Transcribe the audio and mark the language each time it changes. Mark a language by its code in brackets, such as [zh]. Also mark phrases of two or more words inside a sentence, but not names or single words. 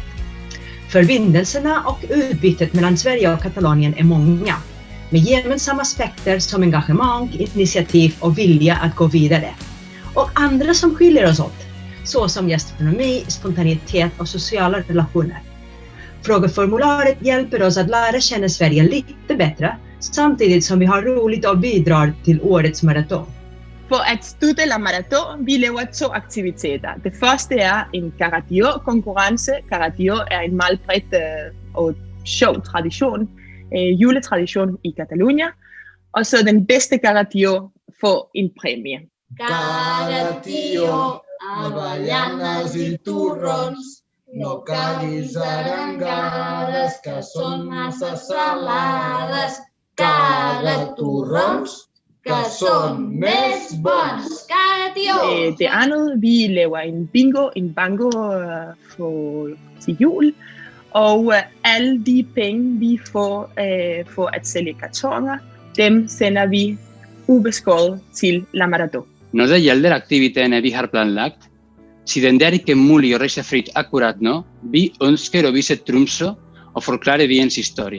[sv] Förbindelserna och utbytet mellan Sverige och Katalonien är många, med gemensamma aspekter som engagemang, initiativ och vilja att gå vidare. Och andra som skiljer oss åt, såsom gastronomi, spontanitet och sociala relationer. Frågeformularet hjälper oss att lära känna Sverige lite bättre, samtidigt som vi har roligt och bidrar till årets maraton. [da] For at støtte La Marató, vi laver 2 aktiviteter. Det første er en Caradió-konkurrence. Caradió er en meget bredt og sjov tradition, juletradition i Catalonia. Og så den bedste Caradió får en præmie. Caradió, [ca] avellanes i turrons, no caguis arengades, que són massa salades. Cagaturrons, que són més bons. Caradió! [da] Det andet, vi laver en bango til jul, og alle de penge, vi får for at sælge kartoner, dem sender vi ubeskåret til La Marató. Når det gælder aktiviteterne vi har planlagt, siden det er ikke muligt at rejse frit akkurat nå, vi ønsker at vise Tromsø og forklare byens historie.